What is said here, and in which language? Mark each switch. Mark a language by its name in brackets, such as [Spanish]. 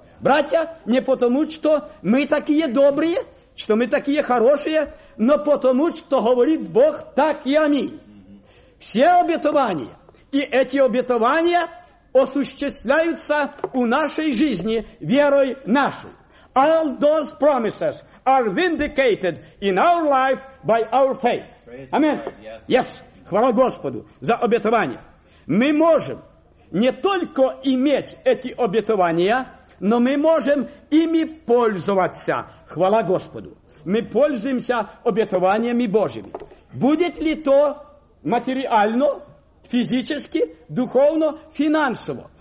[Russian] Братья, не потому, что мы такие добрые, что мы такие хорошие, но потому, что говорит Бог так и аминь. Все обетования, и эти обетования осуществляются у нашей жизни верой нашей. [English] All those promises are vindicated in our life by our faith. Amen. Yes. [Russian] Хвала Господу за обетование. Мы можем не только иметь эти обетования, но мы можем ими пользоваться. Хвала Господу. Мы пользуемся обетованиями Божьими. Будет ли то материально, физически, духовно, финансово?